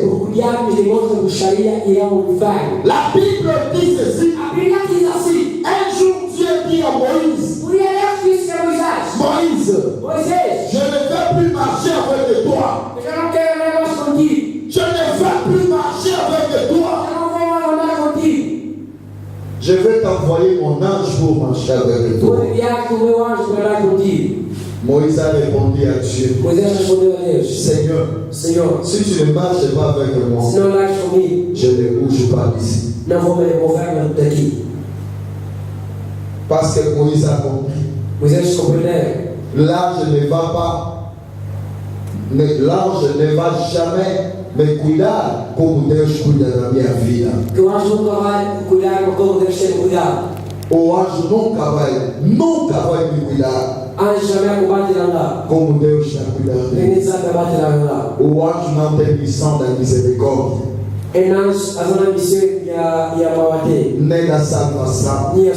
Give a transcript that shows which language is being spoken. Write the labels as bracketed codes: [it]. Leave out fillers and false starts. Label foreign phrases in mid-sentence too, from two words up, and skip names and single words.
[pt] Porque o diabo e os demônios da bruxaria irão ao inferno. [fr] La Bible dit ceci. [pt] A Bíblia diz assim: [fr] Un jour, Dieu dit à Moïse, [pt] um dia Deus disse a Moisés: [fr] Moïse, [pt] Moisés, [fr] je ne vais plus marcher avec toi. [pt] eu já não quero andar mais contigo. [fr] Je ne vais plus marcher avec toi. [pt] Eu não vou mais andar contigo. [fr] Je vais t'envoyer mon ange pour marcher avec [pt] Vou [fr] toi. [pt] enviar o meu anjo para andar contigo. [fr] Moïse a répondu à Dieu, [pt] Moisés respondeu a Deus: [fr] Seigneur, [pt] Senhor, [fr] si tu ne marches pas avec moi, [pt] se não andares comigo, [fr] je ne bouge pas d'ici. [pt] não vou me mover daqui. [fr] Parce que Moïse a compris. [pt] Moisés compreendeu. [fr] L'ange ne va pas, l'ange ne va jamais [pt] me cuidar como Deus cuida da minha vida. Que o anjo nunca vai cuidar como Deus tem cuidado. O anjo nunca vai me cuidar como Deus está cuidando. O anjo não tem missão da misericórdia, nem da salvação.